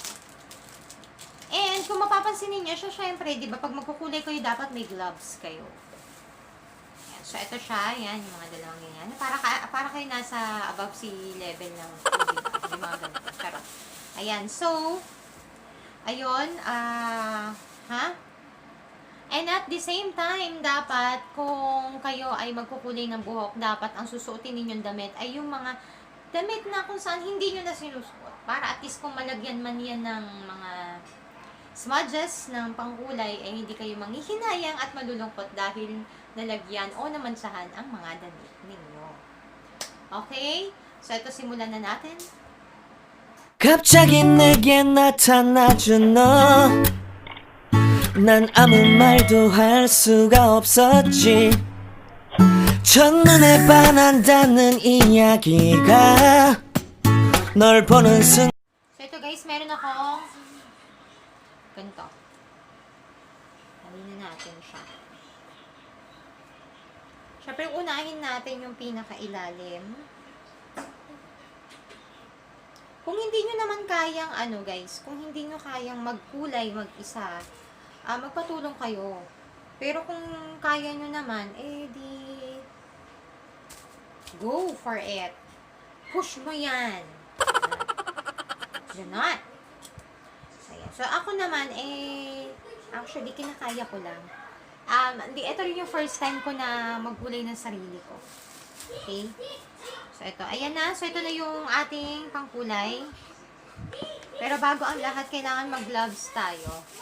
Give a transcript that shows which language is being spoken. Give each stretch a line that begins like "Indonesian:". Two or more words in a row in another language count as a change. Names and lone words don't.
Filipino: And, kung mapapansin niyo siya, syempre, di ba, pag magkukulay kayo, dapat may gloves kayo. Ayan. So, ito siya. Yan, yung mga dalawang ganyan. Para kayo nasa
English: above sea level
Filipino: ng tubig. Yung mga ganito. Charot. Ayan. So, ayun.
English: And at the same time,
Filipino: dapat, kung kayo ay magkukulay ng buhok, dapat ang susuotin ninyong damit ay yung mga damit na kung saan hindi nyo na sinusuot. Para
English: at least
Filipino: kung malagyan man yan ng mga smudges ng pangkulay, ay hindi kayo manghihinayang at malulungkot dahil nalagyan o namansahan ang mga damit ninyo. Okay? So, ito simulan na natin.
Korean: 갑자기 내게 나타나준 너 난 아무 말도 할 수가 없었지 첫눈에 반한다는 이야기가 널 보는 순간.
Filipino: So ito guys, meron akong ganito. Halina natin siya. Siyempre, unahin natin yung pinakailalim. Kung hindi nyo naman kayang, guys, kung hindi nyo kayang magkulay mag-isa, magpatulong kayo. Pero kung kaya nyo naman, di
English: go for it.
Filipino: Push mo yan. Ganon. So, ako naman, actually, kinakaya ko lang. Ito rin yung
English: first time
Filipino: ko na magkulay ng sarili ko. Okay? So, ito. Ayan na. So, ito na yung ating pangkulay. Pero bago ang lahat, kailangan mag-gloves tayo.